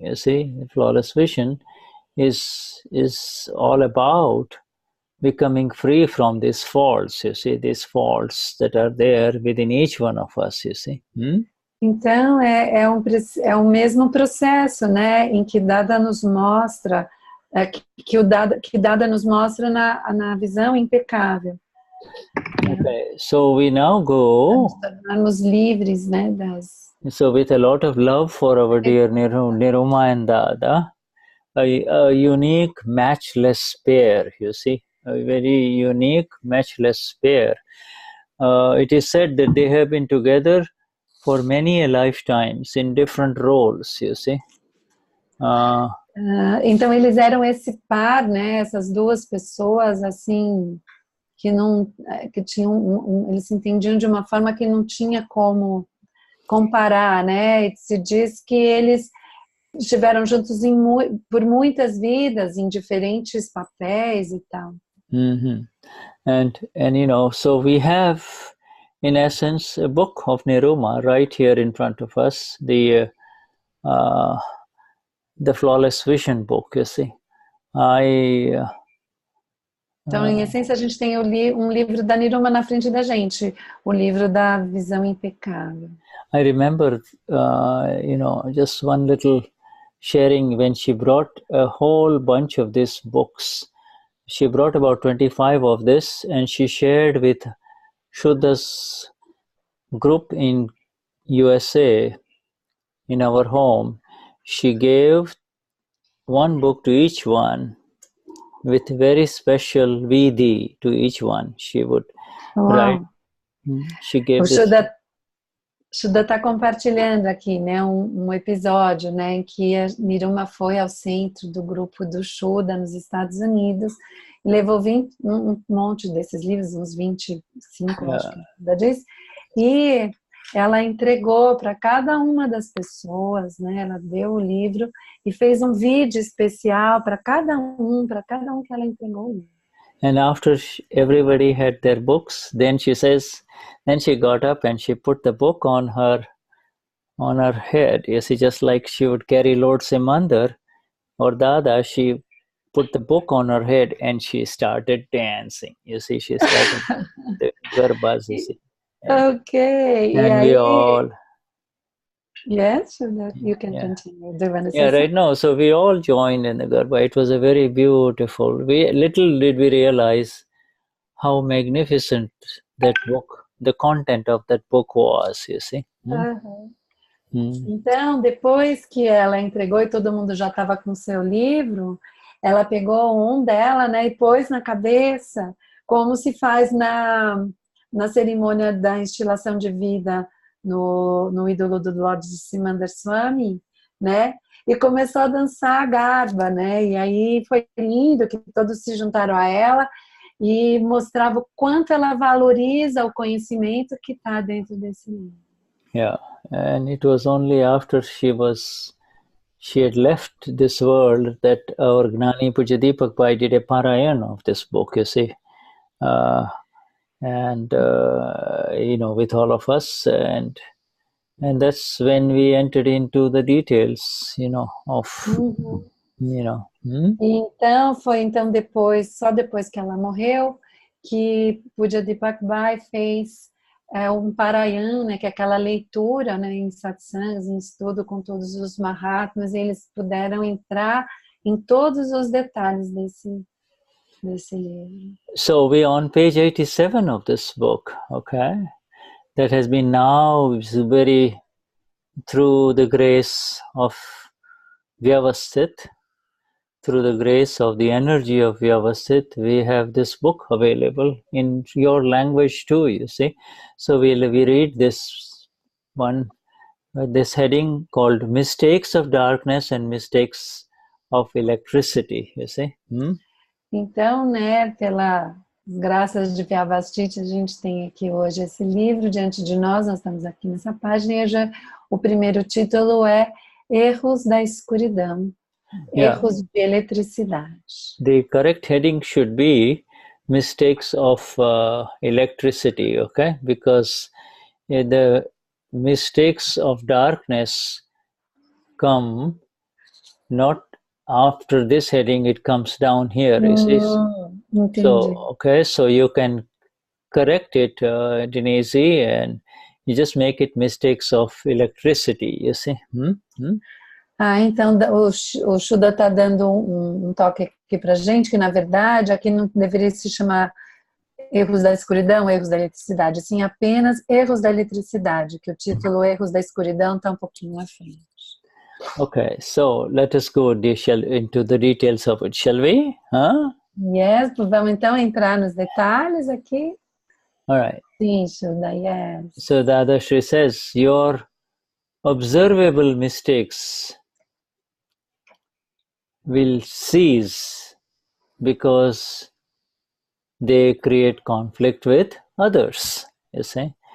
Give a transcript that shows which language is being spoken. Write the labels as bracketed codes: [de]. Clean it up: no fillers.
[en] You see, the flawless vision is all about becoming free from these faults. You see, these faults that are there within each one of us. You see. [pt] Então, é o mesmo processo, né, em que Dada nos mostra, que Dada nos mostra na visão impecável. [en] Okay, so we now go. [pt] Nos tornarmos livres, né, [en] So with a lot of love for our dear Niruma and Dada, a unique, matchless pair, you see, a very unique, matchless pair. It is said that they have been together for many a lifetimes in different roles, you see. [pt] Então eles eram esse par, né? Essas duas pessoas assim que tinham eles se entendiam de uma forma que não tinha como comparar, né? E se diz que eles estiveram juntos por muitas vidas, em diferentes papéis e tal. [en] And you know, so we have, in essence, a book of Niruma right here in front of us, the Flawless Vision book, you see. [pt] Então, em essência, a gente tem um livro da Niruma na frente da gente, o livro da visão impecável. [en] I remember, you know, just one little sharing when she brought a whole bunch of these books. She brought about 25 of this, and she shared with Shuddha's group in USA, in our home. She gave one book to each one with very special VD to each one. She would write. She gave [pt] Shuddha está compartilhando aqui, né, um episódio, né, em que a Niruma foi ao centro do grupo do Shuddha nos Estados Unidos e levou um monte desses livros, uns 25, acho que Shuddha diz, e ela entregou para cada uma das pessoas, né, ela deu o livro e fez um vídeo especial para cada um que ela entregou o livro. [en] And after everybody had their books, then she says, then she got up and she put the book on her head. You see, just like she would carry Lord Simandar or Dada, she put the book on her head and she started dancing. You see, she started the garbas, you see. Okay. And we all... Yes, you can continue. Do you want to say right now. So we all joined in the Garba. It was a very beautiful. Little did we realize how magnificent that book, the content of that book was, you see. [pt] Então, depois que ela entregou e todo mundo já estava com o seu livro, ela pegou um dela, né, e pôs na cabeça, como se faz na cerimônia da instilação de vida no ídolo do Lord Simandar Swami, né? E começou a dançar a garba, né? E aí foi lindo que todos se juntaram a ela e mostrava o quanto ela valoriza o conhecimento que está dentro desse livro. [en] Yeah, and it was only after she had left this world that our Gnani Pujya Deepak Bhai did a parayana of this book, you see. And you know, with all of us, and that's when we entered into the details, you know, of you know. [pt] Então foi só depois que ela morreu, que Pujya Deepak Bhai fez um parayana, né, que é aquela leitura, né, em satsangs, em estudo com todos os Mahatmas, e eles puderam entrar em todos os detalhes desse livro. [en] So we're on page 87 of this book, okay? That has been now very, through the grace of Vyavasthit, through the grace of the energy of Vyavasthit, we have this book available in your language too, you see. So we read this one, this heading called Mistakes of Darkness and Mistakes of electricity, you see. [pt] Então, né, pelas graças de Vyavastiti, a gente tem aqui hoje esse livro diante de nós estamos aqui nessa página, e o primeiro título é Erros da Escuridão, Erros de Eletricidade. [en] The correct heading should be mistakes of electricity, okay? Because the mistakes of darkness come not after this heading, it comes down here, you see. So, okay, so you can correct it, Denise, and you just make it mistakes of electricity, you see. [pt] Então o Shuddha está dando um toque aqui pra gente, que na verdade aqui não deveria se chamar erros da escuridão, erros da eletricidade, sim apenas erros da eletricidade, que o título Erros da Escuridão está um pouquinho à frente. [en] Okay, so let us go into the details of it, shall we? [pt] Yes, vamos então entrar nos detalhes aqui. [en] All right. [pt] Sim, Shuddha, yes. [en] So Dadashri says, your observable mistakes will cease because they create conflict with others, you see.